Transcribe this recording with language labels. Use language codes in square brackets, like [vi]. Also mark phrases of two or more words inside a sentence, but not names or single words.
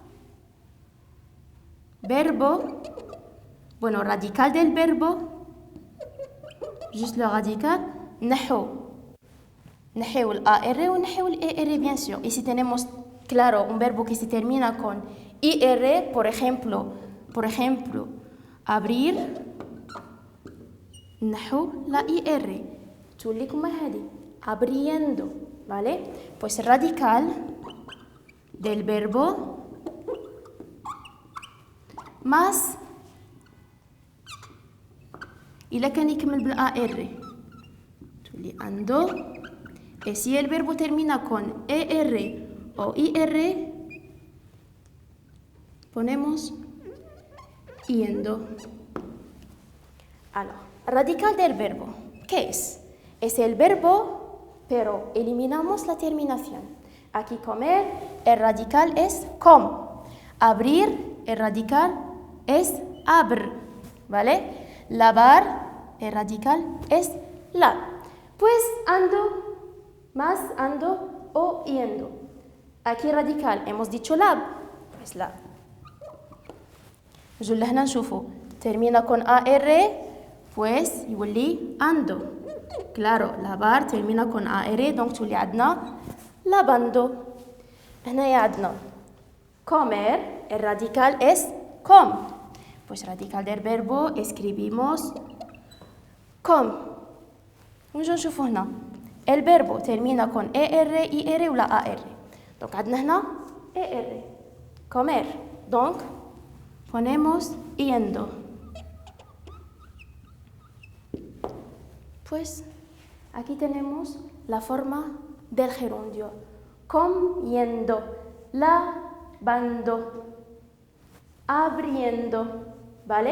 [es] verbo radical del verbo [fr] juste le radical [es] نحو el AR o نحو el ER [fr] bien sûr. [es] Y si tenemos, claro, un verbo que se termina con IR, por ejemplo, abrir, نحو la IR. [ar] تولي كما هذه, [es] abriendo, ¿vale? Pues el radical del verbo más [ar] إلا كان يكمل بالAR تولي [es] ando. Y si el verbo termina con ER o IR, ponemos yendo. Alors, radical del verbo, ¿qué es? Es el verbo, pero eliminamos la terminación. Aquí comer, el radical es com. Abrir, el radical es abr, ¿vale? Lavar, el radical es la. Pues ando, más ando o yendo. Aquí radical, hemos dicho lab, pues lab. [ar] نجو لهنا نشوفو [es] termina con AR, pues يولي ando. Claro, lavar termina con AR, donc [ar] تولي عندنا [es] lavando. [ar] هنايا عندنا [es] comer, el radical es com. Pues radical del verbo escribimos com. [ar] نجو نشوفو هنا [es] el verbo termina con ER, IR ولا AR. Donc [ar] عندنا هنا [es] ER, comer. Donc ponemos yendo. Pues aquí tenemos la forma del gerundio. Comiendo, lavando, abriendo, ¿vale?